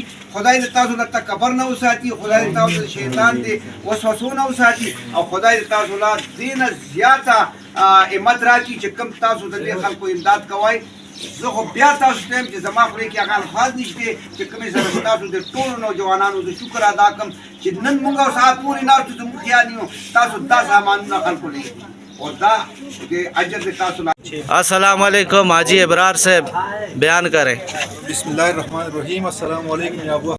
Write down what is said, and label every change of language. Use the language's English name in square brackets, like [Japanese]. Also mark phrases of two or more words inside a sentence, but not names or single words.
[Pashto] خدای دې تاسو له تکبر نه وساتي، خدای دې تاسو د شیطان د وسوسو نه وساتي او خدای دې تاسو له دې نه زیاته همت راکړي چې کوم تاسو د دې خلکو امداد کوئ. زه خو بیا تاسو ته یم چې زما خولې کې هغه الفاظ نشته چې کومې سره تاسو د ټولو نوجوانانو د شکر ادا کړم چې نن موږ او سهار پورې ناستو زموږ خیال یو تاسو دا سامانونه خلکو لري اور دا اجر د تاسو. [Arabic] السلام علیکم. [Urdu] حاجی ابرار صاحب بیان کریں. [Arabic] بسم اللہ الرحمن الرحیم. السلام علیکم یا ابو